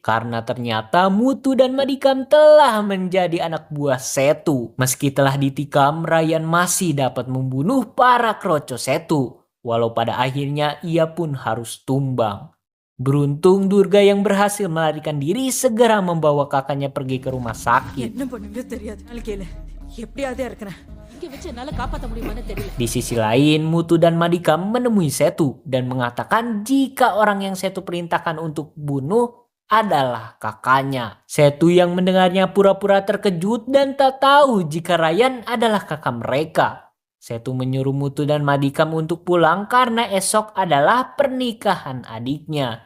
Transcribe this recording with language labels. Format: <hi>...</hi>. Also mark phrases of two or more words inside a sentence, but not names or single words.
<id>Karena ternyata Mutu dan Madikam telah menjadi anak buah Setu. Meski telah ditikam, Ryan masih dapat membunuh para kroco Setu. Walau pada akhirnya ia pun harus tumbang. Beruntung Durga yang berhasil melarikan diri segera membawa kakaknya pergi ke rumah sakit.</id> <ta>என்ன பண்ணுங்க தெரியாது நாளைக்கு எப்படியாதே இருக்கிறேன் இங்க வச்சு என்னால காப்பாத்த முடியுமான்னு தெரியல.</ta> <id>Di sisi lain, Mutu dan Madikam menemui Setu dan mengatakan jika orang yang Setu perintahkan untuk bunuh adalah kakaknya. Setu yang mendengarnya pura-pura terkejut dan tak tahu jika Ryan adalah kakak mereka. Setu menyuruh Mutu dan Madikam untuk pulang karena esok adalah pernikahan adiknya.</id>